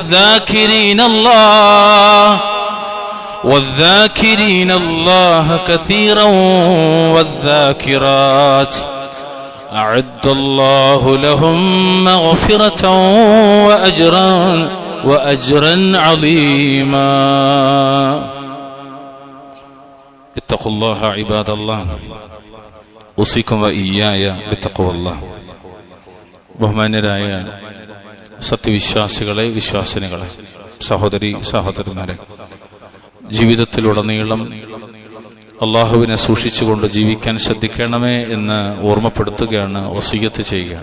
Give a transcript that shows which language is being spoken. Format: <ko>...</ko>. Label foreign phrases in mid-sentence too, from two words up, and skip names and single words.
<ar>والذاكرين الله كثيرا والذاكرات أعد الله لهم مغفرة وأجرا عظيما. اتقوا الله عباد الله، أوصيكم وإياي بتقوى الله.</ar> <ml>ബഹുമാന്യരായ സത്യവിശ്വാസികളെ, വിശ്വാസിനികളെ, സഹോദരന്മാരെ, ജീവിതത്തിലുടനീളം അള്ളാഹുവിനെ സൂക്ഷിച്ചുകൊണ്ട് ജീവിക്കാൻ ശ്രദ്ധിക്കണമേ എന്ന് ഓർമ്മപ്പെടുത്തുകയാണ്, വസിയ്യത്ത് ചെയ്യുകയാണ്.</ml>